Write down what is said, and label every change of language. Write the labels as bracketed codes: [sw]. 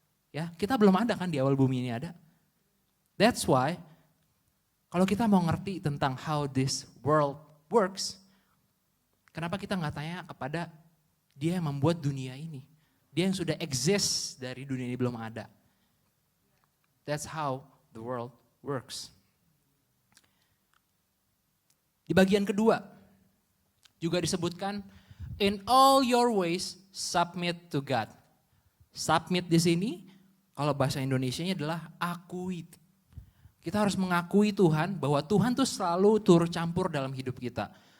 [id] Ya, kita belum ada kan di awal bumi ini ada. [en] That's why [id] kalau kita mau ngerti tentang [en] how this world works, [id] kenapa kita nggak tanya kepada dia yang membuat dunia ini? Dia yang sudah exist dari dunia ini belum ada. [en] That's how the world works. [id] Di bagian kedua juga disebutkan, [en] in all your ways submit to God. [id] Submit di sini, kalau bahasa Indonesianya adalah akui. Kita harus mengakui Tuhan bahwa Tuhan tuh selalu turut campur dalam hidup kita.